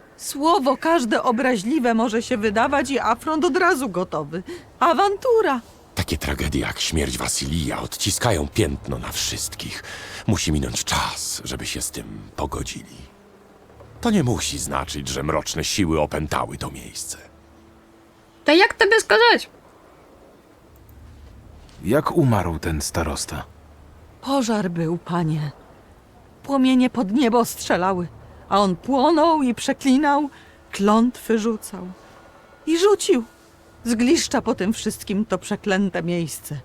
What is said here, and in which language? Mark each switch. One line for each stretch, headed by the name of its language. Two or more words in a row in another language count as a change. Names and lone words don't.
Polish: Słowo każde obraźliwe może się wydawać i afront od razu gotowy. Awantura. Takie tragedie jak śmierć Wasylija odciskają piętno na wszystkich. Musi minąć czas, żeby się z tym pogodzili. To nie musi znaczyć, że mroczne siły opętały to miejsce.
Ukrainian: Та як тобі сказати?
Polish: Jak umarł ten starosta? Pożar był, panie. Płomienie pod niebo strzelały, a on płonął i przeklinał, klątwy rzucał. I rzucił. Zgliszcza po tym wszystkim to przeklęte miejsce.